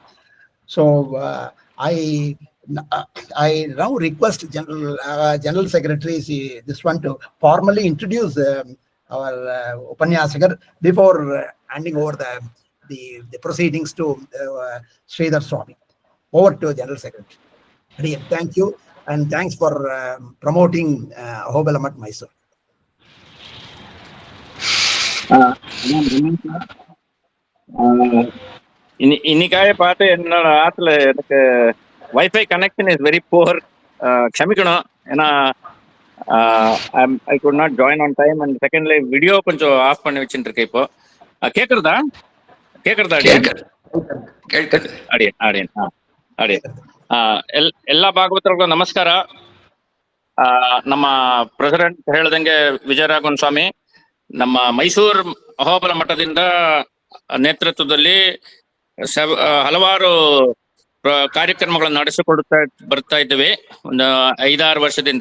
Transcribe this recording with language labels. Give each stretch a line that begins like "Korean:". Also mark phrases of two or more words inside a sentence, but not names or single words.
English: So I now request General Secretary this one to formally introduce our Upanyasakar before handing over the proceedings to Sridhar Swami. Over to General Secretary. Thank you, and thanks for promoting Ahobalamat Mysore.
Tamil: இன்னைக்காக பார்த்து என்னோட ஆத்துல எனக்கு
English: WiFi connection is very poor,
Tamil: க்ஷமிக்கணும். ஏன்னா
English: I could not join on time, and
Tamil: செகண்ட்ல வீடியோ கொஞ்சம் ஆஃப் பண்ணி வச்சுட்டு இருக்கேன். இப்போ கேக்குறதா
Kannada: ಎಲ್ಲ ಭಾಗವತರಿಗೂ ನಮಸ್ಕಾರ. ನಮ್ಮ ಪ್ರೆಸಿಡೆಂಟ್ ಹೇಳ್ದಂಗೆ ವಿಜಯರಾಘವನ್ ಸ್ವಾಮಿ ನಮ್ಮ ಮೈಸೂರು ಅಹೋಬಲ ಮಠದಿಂದ ನೇತೃತ್ವದಲ್ಲಿ ಹಲವಾರು ಕಾರ್ಯಕ್ರಮಗಳನ್ನು ನಡೆಸಿಕೊಡುತ್ತಾ ಬರ್ತಾ ಇದ್ದೇವೆ ಒಂದು 5-6 ವರ್ಷದಿಂದ.